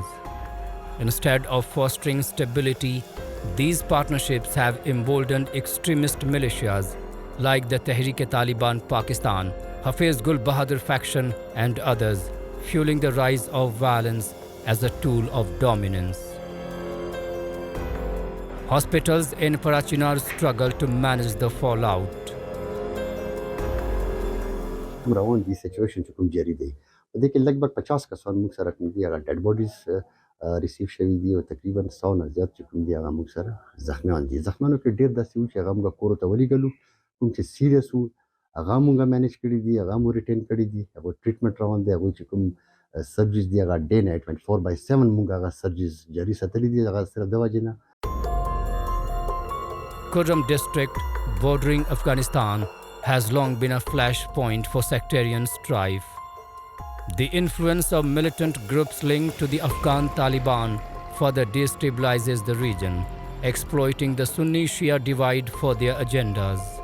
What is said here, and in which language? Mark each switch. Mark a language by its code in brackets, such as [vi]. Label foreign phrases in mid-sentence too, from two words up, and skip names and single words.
[en] Instead of fostering stability, these partnerships have emboldened extremist militias like the Tehreek-e-Taliban Pakistan, Hafiz Gul Bahadur faction, and others, fueling the rise of violence as a tool of dominance. Hospitals in Parachinar struggle to manage the fallout. [ps] روان دي سچويشن چې کوم جاری دی په دې کې لګبګ 50 کسان موږ سره کوم دي هغه [en] dead bodies receive [ps] شوي دي او تقریبا 100 نه زیات چې کوم دي هغه موږ سره زخمیان دي. زخمیانو کې ډیر داسې و چې هغه موږ کور ته ولېږلو، کوم چې سیریس وو هغه موږ مینیج کړي دي، هغه مو ریټین کړي دي، هغه ټریټمنټ روان دی، هغه چې کوم سرجریز دي هغه [en] day night [ps] 24/7 موږ هغه سرجریز جاری ساتلي دي هغه صرف د وجې نه. [en] Kurram district, bordering Afghanistan, has long been a flashpoint for sectarian strife. The influence of militant groups linked to the Afghan Taliban further destabilizes the region, exploiting the Sunni-Shia divide for their agendas.